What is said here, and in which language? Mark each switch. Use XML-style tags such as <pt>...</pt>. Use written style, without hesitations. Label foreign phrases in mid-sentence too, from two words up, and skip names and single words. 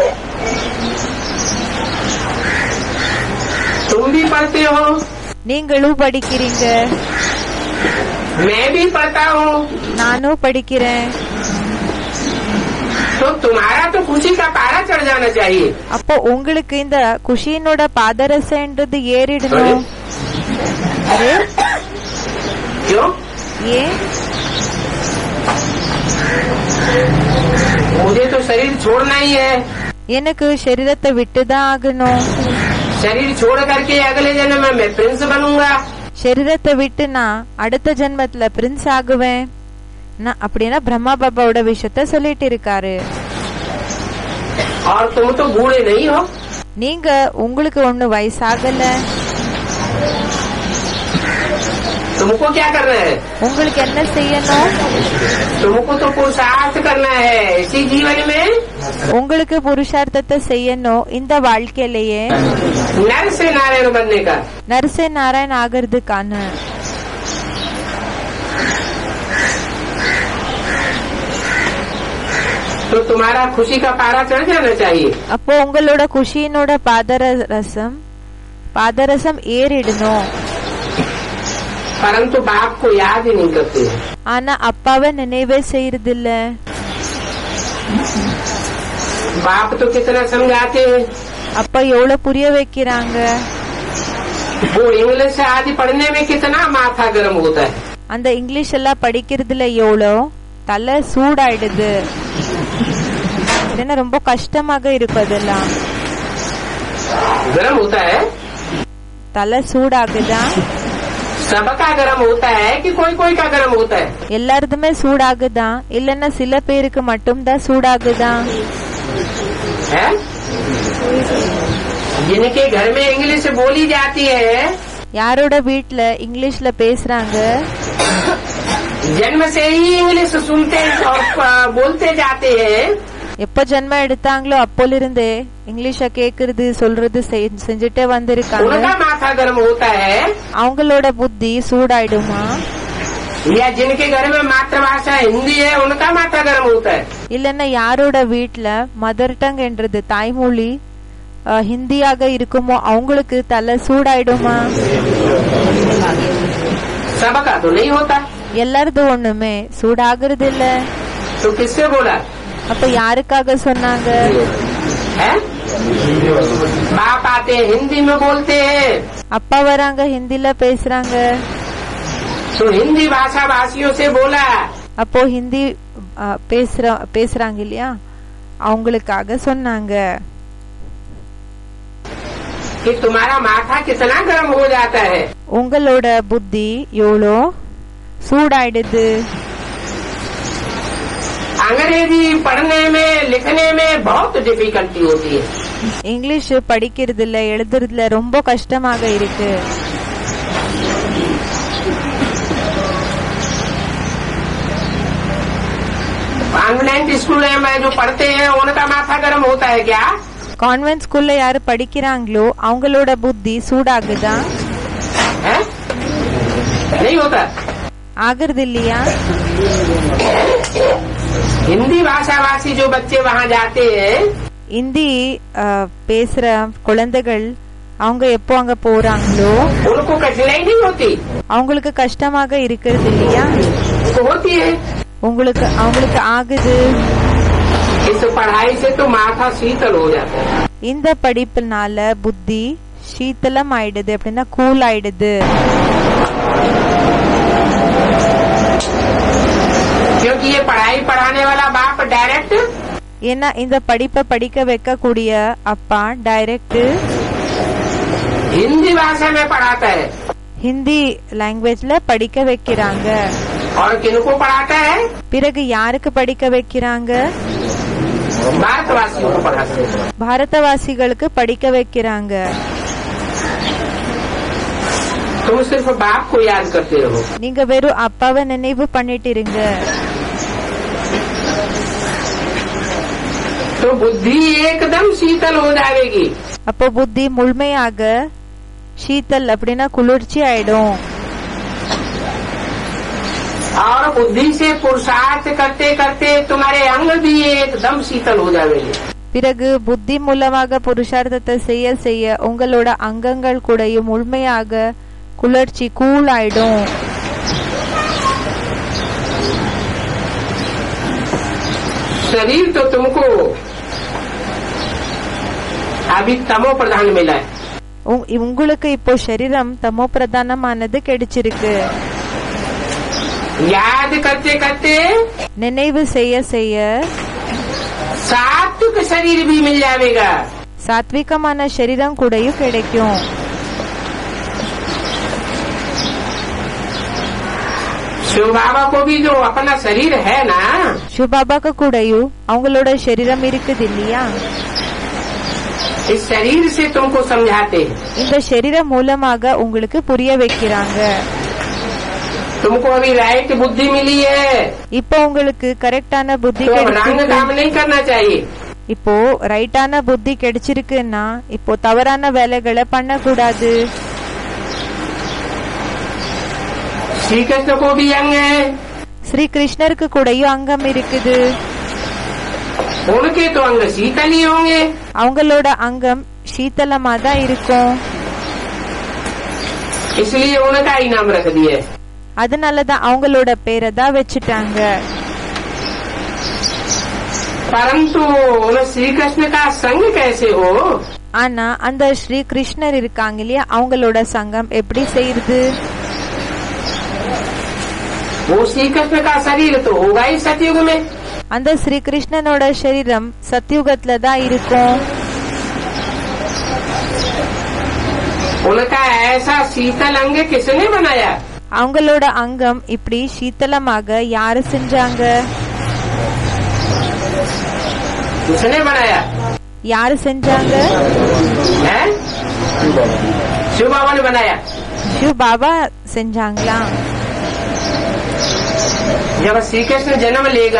<hi>तुम भी पढ़ते हो,</hi> <ta>நீங்களும் படிக்கிறீங்க,</ta> <hi>मैं भी पढ़ता हूँ,</hi> <ta>நானும் படிக்கிறேன்.</ta> <hi>तो तुम्हारा तो खुशी का पारा चढ़ जाना चाहिए.</hi> <ta>அப்போ உங்களுக்கு இந்த குஷியினோட பாதரசன்றது ஏறிடணும். அரே</ta> <hi>क्यों?</hi> <ta>ஏன்?</ta> <hi>मुझे तो शरीर छोड़ना ही है.</hi> <ta>எனக்கு சரீரத்தை விட்டுதான் ஆகணும்.</ta> <hi>शरीर छोड़ करके अगले जन्म में मैं प्रिंस बनूंगा.</hi> <ta>சரீரத்தை விட்டு நான் அடுத்த ஜென்மத்துல பிரின்ஸ் ஆகுவேன். அப்படின்னா பிரம்மா பாபாவோட விஷயத்த சொல்லிட்டு இருக்காரு.</ta> <hi>और तुम तो बूढ़े नहीं हो.</hi> <ta>நீங்க உங்களுக்கு ஒண்ணு வயசாகல.</ta> <hi>तुमको क्या करना है?</hi> <ta>உங்களுக்கு என்ன செய்யணும்?</ta> <hi>तुमको तो पुरुषार्थ करना है इसी जीवन में.</hi> <ta>உங்களுக்கு புருஷார்த்தத்தை செய்யணும் இந்த வாழ்க்கையிலேயே.</ta> <hi>नर से नारायण बनने का. नर से नारायण</hi> <ta>ஆகிறதுக்கான.</ta> <hi>तो तुम्हारा खुशी का पारा चढ़ जाना चाहिए.</hi> <ta>அப்போ உங்களோட குஷியினோட பாதரசம் ஏறிடணும்.</ta> <hi>परंतु बाप को याद ही नहीं करते.</hi> <ta>ஆனா அப்பாவை நினைவே செய்யறதில்ல.</ta> <hi>बाप तो कितना समझाते हैं.</hi> <ta>அப்பா எவ்வளவு புரிய வைக்கிறாங்க.</ta> <hi>वो इंग्लिश आदि पढ़ने में कितना माथा गर्म होता है.</hi> <ta>அந்த இங்கிலீஷ் எல்லாம் படிக்கிறதுல எவ்வளோ தலை சூடாயிடுது. ஏன்னா ரொம்ப கஷ்டமாக இருக்கும். அதெல்லாம்</ta> <hi>गर्म होता है.</hi> <ta>தலை சூடாகுதா?</ta> <hi>सबका गर्म होता है कि कोई कोई का गर्म होता है.</hi> <ta>எல்லாருதுமே சூடாகுதா இல்லன்னா சில பேருக்கு மட்டும்தான் சூடாகுதா?</ta> <hi>है जिनके घर में इंग्लिश बोली जाती है,</hi> <ta>யாரோட வீட்ல இங்கிலீஷ்ல பேசுறாங்க,</ta> <hi>जन्म से ही इंग्लिश सुनते और बोलते जाते हैं,</hi> <ta>எப்ப ஜென்மம் எடுத்தாங்களோ அப்போல இருந்தே இங்கிலீஷ கேக்குறது சொல்றது செஞ்சுட்டே வந்திருக்காங்க.</ta> <hi>उनका माथा गर्म होता है.</hi> <ta>அவங்களோட புத்தி சூடாயிடுமா?</ta> <hi>या जिनके घर में मातृभाषा हिंदी है उनका माथा गर्म होता है.</hi> <ta>இல்லன்னா யாரோட வீட்ல</ta> <en>mother tongue</en> <ta>என்றது தாய்மொழி ஹிந்தியாக இருக்குமோ அவங்களுக்கு தலை சூடாயிடுமா?</ta> <hi>सबका तो नहीं होता.</hi> <ta>எல்லாரது ஒண்ணுமே சூடாகிறது இல்ல.</ta> <hi>तो किससे बोला?</hi> <ta>அப்ப யாருக்காக சொன்னாங்க?</ta> <hi>है बाप आते हिंदी में बोलते हैं.</hi> <ta>அப்பா வராங்க ஹிந்தில பேசுறாங்க.</ta> <hi>तो हिंदी भाषा भाषियों से बोला.</hi> <ta>அப்போ ஹிந்தி பேசுறாங்க இல்லையா, அவங்களுக்காக சொன்னாங்க.</ta> <hi>कि तुम्हारा माथा कितना गर्म हो जाता है.</hi> <ta>உங்களோட புத்தி எவ்வளோ சூடாயிடுது.</ta> <hi>अंग्रेजी पढ़ने में लिखने में बहुत डिफिकल्टी होती है.</hi> <ta>இங்கிலீஷ் படிக்கிறதுல எழுதுறதுல ரொம்ப கஷ்டமாக இருக்கு.</ta> <en>convent school</en> <hi>में जो पढ़ते हैं उनका माथा गर्म होता है क्या?</hi> <en>convent schoolல</en> <ta>யாரு படிக்கிறாங்களோ அவங்களோட புத்தி சூடாகுதா?</ta> <hi>नहीं होता.</hi> <ta>ஆகுறது இல்லையா?</ta> <hi>हिंदी भाषा भाषी जो बच्चे वहाँ जाते हैं,</hi> <ta>ஹிந்தி பேசுற குழந்தைகள் அவங்க எப்போ அங்க போறாங்களோ</ta> <hi>उनको कठिनाई नहीं होती.</hi> <ta>அவங்களுக்கு கஷ்டமாக இருக்கிறது இல்லையா?</ta> <hi>होती है.</hi> <ta>அவங்களுக்கு ஆகுது.</ta> <hi>इस पढ़ाई से तो माथा शीतल हो जाता है.</hi> <ta>இந்த படிப்புனால புத்தி சீத்தலம் ஆயிடுது, அப்படின்னா கூல் ஆயிடுது.</ta> <hi>क्योंकि ये पढ़ाई पढ़ाने वाला बाप डायरेक्ट,</hi> <ta>ஏன்னா இந்த படிப்பை படிக்க வைக்கக்கூடிய அப்பா டைரக்ட்</ta> <hi>हिंदी भाषा में पढ़ाता है.</hi> <ta>ஹிந்தி லாங்குவேஜ்ல படிக்க வைக்கிறாங்க.</ta> <hi>और किनको पढ़ाता है?</hi> <ta>பிறகு யாருக்கு படிக்க வைக்கிறாங்க?</ta> <hi>भारतवासियों को पढ़ाता है.</hi> <ta>பாரதவாசிகளுக்கு படிக்க வைக்கிறாங்க.</ta> <hi>तुम सिर्फ बाप को याद करते रहो.</hi> <ta>நீங்க வெறும் அப்பாவை நினைவு பண்ணிட்டு இருங்க.</ta> <hi>तो बुद्धि एकदम शीतल हो जाएगी।</hi> <ta>அப்போ புத்தி முழுமையாக शीतल அப்படின்னா குளிர்ச்சி ஆயிடும்.</ta> <hi>और बुद्धि से पुरुषार्थ करते करते तुम्हारे अंग भी एकदम शीतल हो जाएंगे।</hi> <ta>பிறகு புத்தி மூலமாக புருஷார்த்தத்தை செய்ய செய்ய உங்களோட அங்கங்கள் கூடயும் முழுமையாக குளிர்ச்சி கூல் ஆயிடும்.</ta> <hi>शरीर तो तुमको अभी तमो प्रधान मिला है।</hi> <ta>உங்களுக்கு இப்போ சரீரம் தமோ பிரதானமானது கிடைச்சிருக்கு.</ta> <hi>याद करते करते</hi> <ta>நினைவு செய்ய செய்ய</ta> <hi>सात्विक शरीर भी मिल जाएगा।</hi> <ta>சாத்விகமான சரீரம் கூடயும் கிடைக்கும்.</ta> <hi>शिव बाबा को भी जो अपना शरीर है ना, शिव बाबा का</hi> <ta>கூடயும் அவங்களோட சரீரம் இருக்குது இல்லையா?</ta> <hi>इस शरीर से तुमको समझाते हैं।</hi> <ta>இந்த சரீரம் மூலமாக உங்களுக்கு புரிய வைக்கிறாங்க.</ta> <hi>तुमको अभी राइट बुद्धि मिली है,</hi> <ta>இப்போ உங்களுக்கு கரெக்டான புத்தி</ta> <hi>तो रंग काम नहीं करना चाहिए।</hi> <ta>இப்போ ரைட்டான புத்தி கிடைச்சிருக்குன்னா இப்போ தவறான வேலைகளை பண்ணக்கூடாது.</ta> <hi>श्री कृष्ण को भी अंग है,</hi> <ta>ஸ்ரீ கிருஷ்ணருக்கு கூடயும் அங்கம் இருக்குது.</ta> <hi>उनके तो अंग शीतल ही होंगे।</hi> <ta>அவங்களோட அங்கம் சீத்தலமா தான் இருக்கும்.</ta> <hi>इसलिए उनका ही नाम रख दिए।</hi> <ta>அதனாலதான் அவங்களோட பேரை தான் வச்சுட்டாங்க.</ta> <hi>परंतु उन श्री कृष्ण का संग कैसे हो?</hi> <ta>ஆனா அந்த ஸ்ரீ கிருஷ்ணர் இருக்காங்க இல்லையா, அவங்களோட சங்கம் எப்படி செய்யுது?</ta> <hi>वो श्री कृष्ण का शरीर तो होगा ही सतयुग में।</hi> <ta>அந்த ஸ்ரீ கிருஷ்ணனோட சரீரம் சத்யுகத்துல தான் இருக்கும்.</ta> <hi>उनका ऐसा शीतल अंग किसने बनाया?</hi> <ta>அவங்களோட அங்கம் இப்படி சீத்தலமாக யாரு செஞ்சாங்க?</ta> <hi>किसने बनाया?</hi> <ta>யாரு செஞ்சாங்க?</ta> <hi>है? शिव बाबा ने बनाया।</hi> <ta>சிவ பாபா செஞ்சாங்களா?</ta> <hi>जब श्री कृष्ण जन्म लेगा</hi>